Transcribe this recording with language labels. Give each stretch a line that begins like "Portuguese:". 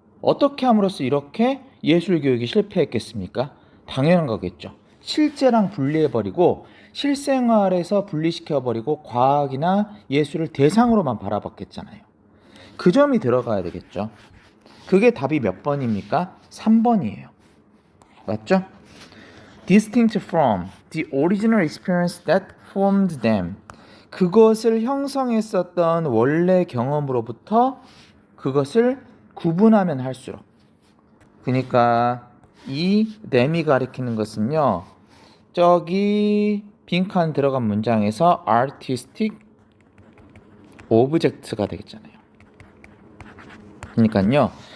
Korean: 어떻게 함으로써 이렇게 예술교육이 실패했겠습니까? 당연한 거겠죠. 실제랑 분리해버리고 실생활에서 분리시켜버리고 과학이나 예술을 대상으로만 바라봤겠잖아요. 그 점이 들어가야 되겠죠. 그게 답이 몇 번입니까? 3번이에요. 맞죠?
English: Distinct from the original experience that formed them.
Korean: 그것을 형성했었던 원래 경험으로부터 그것을 구분하면 할수록. 그러니까 이 them이 가리키는 것은요. 저기 빈칸 들어간 문장에서
English: artistic object
Korean: 가 되겠잖아요. 그러니까요.